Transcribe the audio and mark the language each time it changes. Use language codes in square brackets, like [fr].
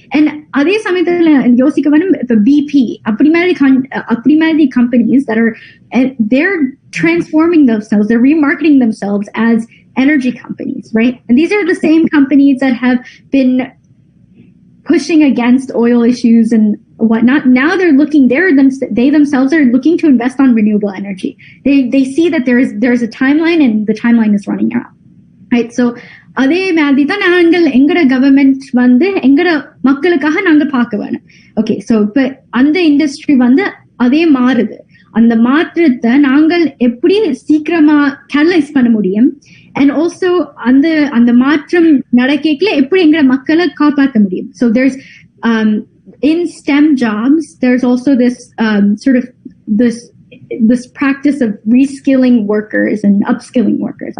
[ta] And அதே சமயத்துல யோசிக்க வேணும், இப்ப பிபி அப்படி மாதிரி [en] companies that are they're transforming themselves, they're remarketing themselves as energy companies, right? And these are the same companies that have been pushing against oil issues and whatnot. Now they themselves are looking to invest on renewable energy. They see that there's a timeline and the timeline is running out, right? [ta] So அதே மாதிரி தான் நாங்கள் எங்கட government எங்கட மக்களுக்காக நாங்க பார்க்க வேணும். ஓகே, சோ இப்ப அந்த இண்டஸ்ட்ரி அதே மாறுது. அந்த மாற்றத்தை நாங்கள் எப்படி சீக்கிரமா கேட்டலைஸ் பண்ண முடியும், [en] and also [ta] அந்த மாற்றம் நடக்கல எப்படி எங்கட மக்களை காப்பாற்ற முடியும். [en] So there's in STEM jobs, there's also this sort of this practice of reskilling workers and upskilling workers.